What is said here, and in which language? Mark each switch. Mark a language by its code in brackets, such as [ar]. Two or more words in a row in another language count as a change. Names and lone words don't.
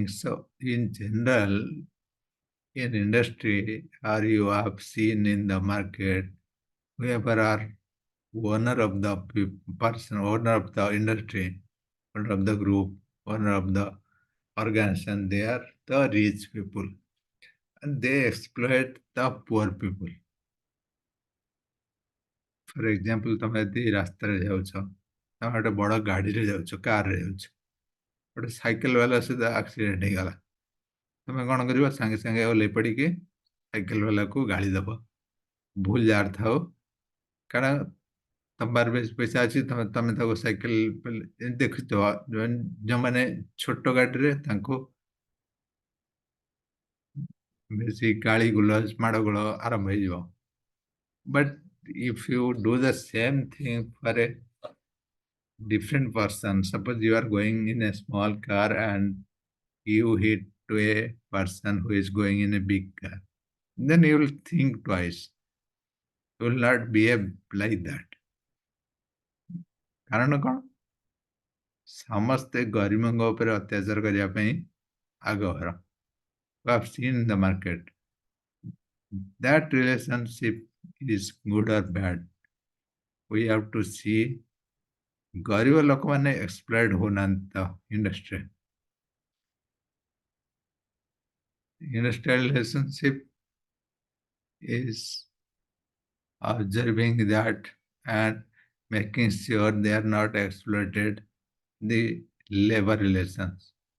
[en] So in general, in industry, or you have seen in the market, whoever are owner of the person, owner of the industry, owner of the group, owner of the organization, they are the rich people and they exploit the poor people. For example, [or] ତମେ ଯଦି ରାସ୍ତାରେ ଯାଉଛ, ତମେ ଗୋଟେ ବଡ଼ ଗାଡ଼ିରେ ଯାଉଛ, କାରରେ ଯାଉଛ, ଗୋଟେ ସାଇକେଲ ବାଲା ସହିତ ଆକ୍ସିଡେଣ୍ଟ ହେଇଗଲା, ତମେ କ'ଣ କରିବ? ସାଙ୍ଗେ ସାଙ୍ଗେ ଓହ୍ଲେଇ ପଡ଼ିକି ସାଇକେଲ ବାଲାକୁ ଗାଳି ଦେବ, ଭୁଲ ଯାହାର ଥାଉ, କାରଣ ତମ ପାଖରେ ବେଶୀ ପଇସା ଅଛି, ତମେ ତାକୁ ସାଇକେଲ ଦେଖୁଥିବ, ଯେଉଁମାନେ ଛୋଟ ଗାଡ଼ିରେ ତାଙ୍କୁ ବେଶୀ ଗାଳି ଗୁଲଜ ମାଡ଼ଗୋଳ ଆରମ୍ଭ ହେଇଯିବ। [en] But if you do the same thing for a different person, suppose you are going in a small car and you hit to a person who is going in a big car, then you will think twice. You will not behave like that. [or] କାରଣ କ'ଣ? ସମସ୍ତେ ଗରିବଙ୍କ ଉପରେ ଅତ୍ୟାଚାର କରିବା ପାଇଁ ଆଗଭର। [en] We have seen in the market. That relationship is good or bad. We have to see [or] ଗରିବ ଲୋକମାନେ ଏକ୍ସପ୍ଲଏଡ୍ ହଉନାହାନ୍ତି ତ ଇଣ୍ଡଷ୍ଟ୍ରି। [en] Industrial relationship is observing that and making sure they are not exploited the labor relations.